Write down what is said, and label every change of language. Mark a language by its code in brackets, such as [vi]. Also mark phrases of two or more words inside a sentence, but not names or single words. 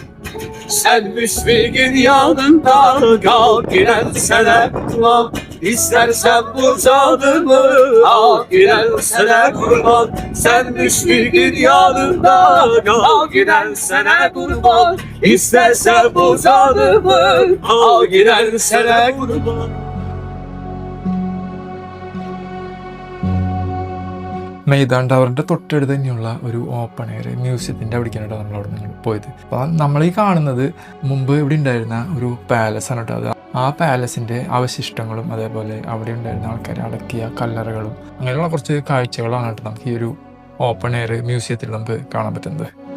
[tr] Sen müşfikin yanında kal, girensene kurban. İstersen bu canımı al, girensene kurban. Sen müşfikin yanında kal, girensene kurban. İstersen bu canımı al, girensene kurban. [ml] മെയ്ദാൻ ടവറിന്റെ തൊട്ടടുത്ത് തന്നെയുള്ള ഒരു [en] open air museum [ml] അവിടേക്കാണ് നമ്മൾ അവിടെ നിന്ന് പോയത്. അപ്പോൾ നമ്മൾ ഈ കാണുന്നത് മുമ്പ് ഇവിടെ ഉണ്ടായിരുന്ന ഒരു പാലസ് ആണ് കേട്ടോ. അത് ആ പാലസിന്റെ അവശിഷ്ടങ്ങളും അതേപോലെ അവിടെ ഉണ്ടായിരുന്ന ആൾക്കാരെ അടക്കിയ കല്ലറകളും അങ്ങനെയുള്ള കുറച്ച് കാഴ്ചകളാണ് കേട്ടോ നമുക്ക് ഈ ഒരു [en] open air museum [ml] നമുക്ക് കാണാൻ പറ്റുന്നത്.